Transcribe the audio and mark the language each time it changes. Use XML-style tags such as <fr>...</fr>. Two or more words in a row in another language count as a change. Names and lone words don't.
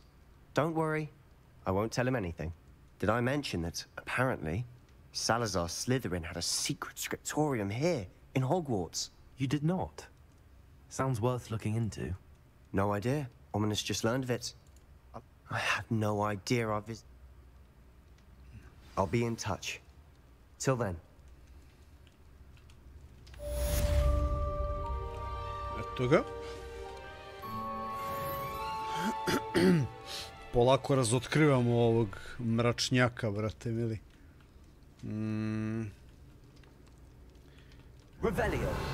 <en>Don't worry, I won't tell him anything. Did I mention that, apparently, Salazar Slytherin had a secret scriptorium here, in Hogwarts? You did not? Sounds worth looking into. No idea. Ominous just learned of it. I had no idea of it. I'll be in touch. Till then.</en> <sr>Eto ga. Polako razotkrivamo ovog mračnjaka, brate mili. Revelio.</sr>